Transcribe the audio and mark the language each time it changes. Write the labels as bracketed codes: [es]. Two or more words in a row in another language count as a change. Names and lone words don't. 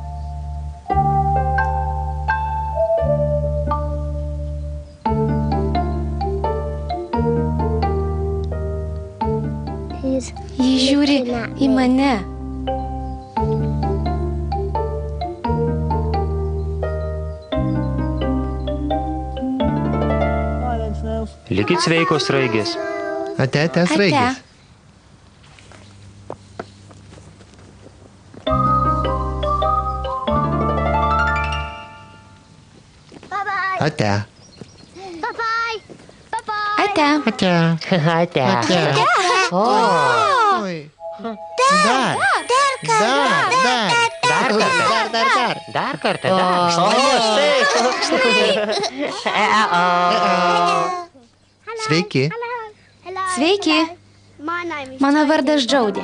[lt] Ji žiūri į mane. Likit sveikos, sraigės. Ate, sraigės. Ate. Ate. Ate. Oi. Dar. Dar kartą. Sveiki. Sveiki. Mano vardas Džaudė.